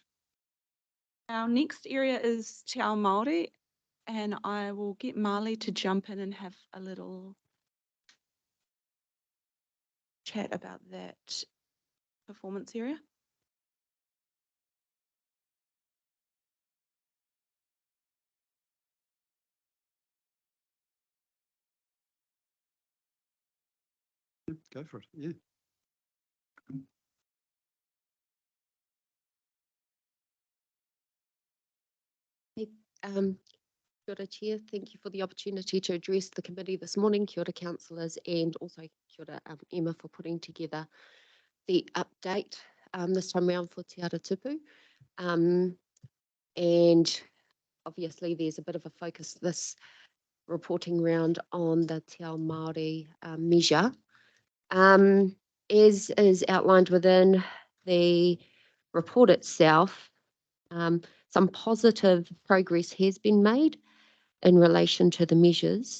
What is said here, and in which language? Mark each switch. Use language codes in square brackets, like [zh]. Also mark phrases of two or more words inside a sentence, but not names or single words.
[en] Our next area is Te Ao Māori, and I will get Marley to jump in and have a little chat about that performance area. Go for it, yeah. [mi] Kia ora, [en] Chair. Thank you for the opportunity to address the committee this morning. [mi] Kia ora, [en] councillors, and also [mi] kia ora, [en] Emma, for putting together the update this time around for Te Ara Tupu. And obviously there's a bit of a focus this reporting round on the Te Ao Māori measure. As is outlined within the report itself, some positive progress has been made in relation to the measures.